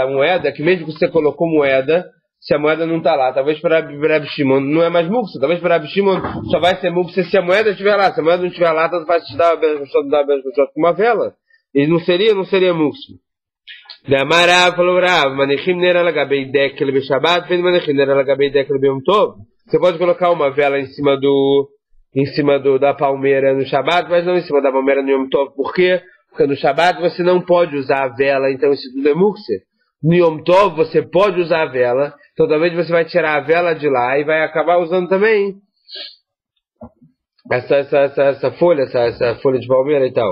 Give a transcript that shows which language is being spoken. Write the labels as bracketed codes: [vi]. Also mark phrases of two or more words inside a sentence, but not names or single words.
[pt] Que mesmo que você colocou moeda, se a moeda não está lá. Talvez para Rabi Shimon não é mais mukse. Talvez para Rabi Shimon só vai ser mukse se a moeda estiver lá. Se a moeda não estiver lá, tanto faz te dar com uma vela. E não seria mukse. Amarav falou Rav, [arc] Manechim nera lagabei dekel be Shabbat, vem Manechim nera lagabei dekel be Yom Tov. [pt] Você pode colocar uma vela em cima da palmeira no Shabbat, mas não em cima da palmeira no Yom Tov. Por quê? Porque no Shabbat você não pode usar a vela, então isso tudo é mukse. No Yom Tov você pode usar a vela, então talvez você vai tirar a vela de lá e vai acabar usando também essa folha de palmeira e tal.